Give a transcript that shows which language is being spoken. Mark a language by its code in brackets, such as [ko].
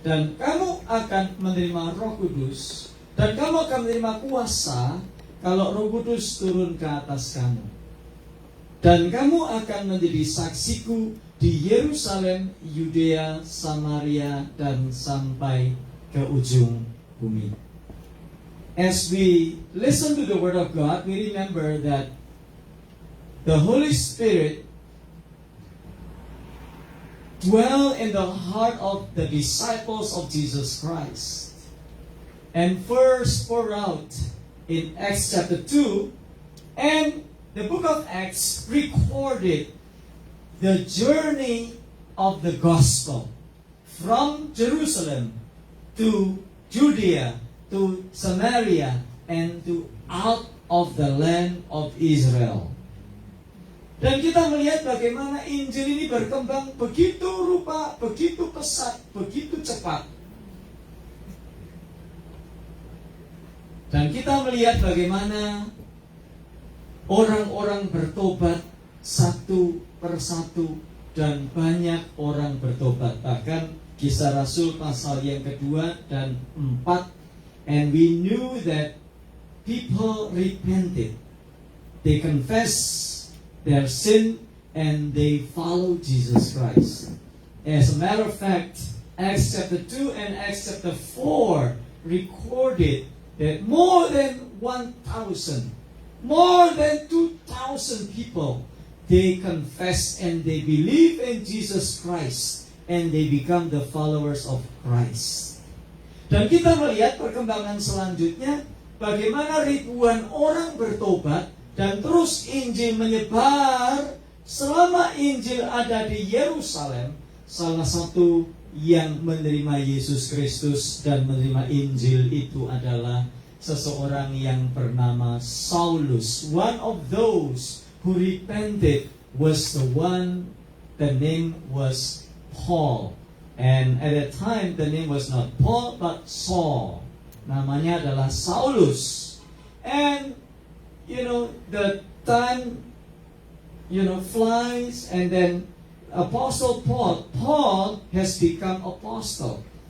[id] dan kamu akan menerima Roh Kudus, dan kamu akan menerima kuasa kalau Roh Kudus turun ke atas kamu. Dan kamu akan menjadi saksiku di Yerusalem, Yudea, Samaria, dan sampai ke ujung bumi. [en] As we listen to the Word of God, we remember that the Holy Spirit dwell in the heart of the disciples of Jesus Christ. And first pour out in Acts chapter 2, and the book of Acts recorded the journey of the gospel from Jerusalem to Judea, to Samaria, and to out of the land of Israel. [id] Dan kita melihat bagaimana Injil ini berkembang begitu rupa, begitu pesat, begitu cepat. Dan kita melihat bagaimana orang-orang bertobat satu persatu, dan banyak orang bertobat. Bahkan Kisah Rasul pasal yang kedua dan 4, [en] and we knew that people repented. They confessed their sin and they follow Jesus Christ. As a matter of fact, Acts chapter 2 and Acts chapter 4 recorded that more than 1,000, more than 2,000 people, they confess and they believe in Jesus Christ and they become the followers of Christ. [id] Dan kita melihat perkembangan selanjutnya, bagaimana ribuan orang bertobat dan terus Injil menyebar. Selama Injil ada di Yerusalem, salah satu yang menerima Yesus Kristus dan menerima Injil itu adalah seseorang yang bernama Saulus. [en] One of those who repented was the name was Paul. And at that time the name was not Paul but Saul. [id] Namanya adalah Saulus. [en] And the time, flies, and then Apostle Paul has become apostle.